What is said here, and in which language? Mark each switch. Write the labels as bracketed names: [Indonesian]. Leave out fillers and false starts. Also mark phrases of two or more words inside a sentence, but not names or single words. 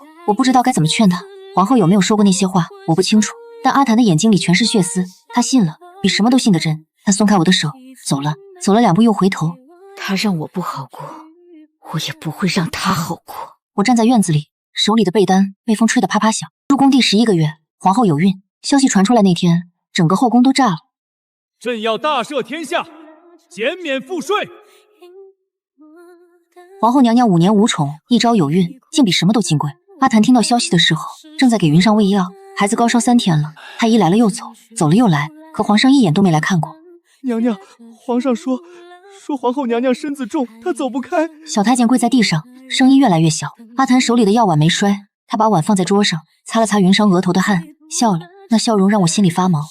[Chinese] 我不知道該怎麼勸她。皇后有沒有說過那些話，我不清楚。但阿譚的眼睛裡全是血絲，他信了，比什麼都信得真。他鬆開我的手，走了2步又回頭。他讓我不好過，我也不會讓他好過。我站在院子裡，手裡的被單被風吹得啪啪響。入宮第11個月，皇后有孕，消息傳出來那天，整個後宮都炸了。朕要大赦天下，減免賦稅。皇後娘娘5年無寵，一朝有孕，竟比什麼都金貴。阿譚聽到消息的時候，正在給雲裳餵藥，孩子高燒3天了。太醫來了又走，走了又來，可皇上一眼都沒來看過。娘娘，皇上說皇後娘娘身子重，她走不開。小太監跪在地上，聲音越來越小。阿譚手裡的藥碗沒摔，他把碗放在桌上，擦了擦雲裳額頭的汗，笑了，那笑容讓我心裡發毛。